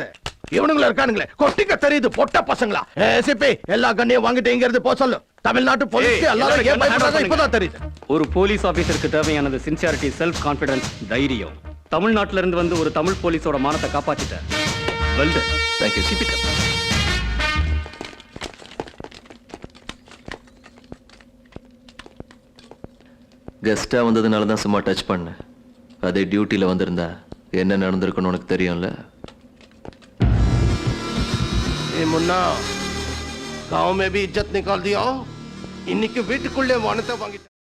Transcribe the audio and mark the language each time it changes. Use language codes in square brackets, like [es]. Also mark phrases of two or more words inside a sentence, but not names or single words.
[ta] இவனுங்கள இருக்கானுங்களே கொட்டிக்க தெரியுது பொட்ட பசங்களா. ஏசிபி எல்லா கண்ணையும் வாங்கிட்டு இங்க இருந்து போ சொல்லு. தமிழ்நாட்டு போலீஸ்க்கு எல்லாரும் ஏன் பயப்படுறாங்க இப்பதான் தெரியுது. ஒரு போலீஸ் ஆபீசருக்கு தேவையானது சின்சியாரிட்டி, [en] self confidence, [ta] தைரியம். தமிழ்நாட்டுல இருந்து வந்து ஒரு தமிழ் போலீஸோட மானத்தை காப்பாத்திட்ட. [en] well done. Thank you. Keep it up. [ta] கெஸ்டா வந்ததுனால தான் சும்மா டச் பண்ண. அதே டியூட்டில வந்திருந்தா என்ன நடந்திருக்குன்னு உனக்கு தெரியும்ல. [hi] ए मुन्ना, गांव में भी इज्जत निकाल दिया. [ta] இன்னைக்கு வீட்டுக்குள்ளே மனத்தை வாங்கிட்டேன்